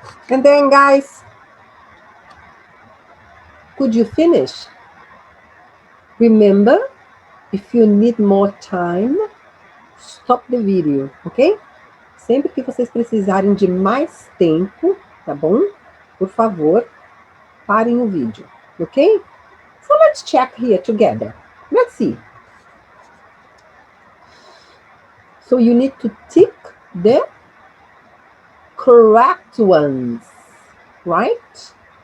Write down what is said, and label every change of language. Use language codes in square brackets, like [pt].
[en] And then, guys, could you finish? Remember, if you need more time, stop the video, ok? [pt] Sempre que vocês precisarem de mais tempo, tá bom? Por favor, parem o vídeo, ok? [en] So let's check here together. Let's see. So you need to tick the correct ones, right?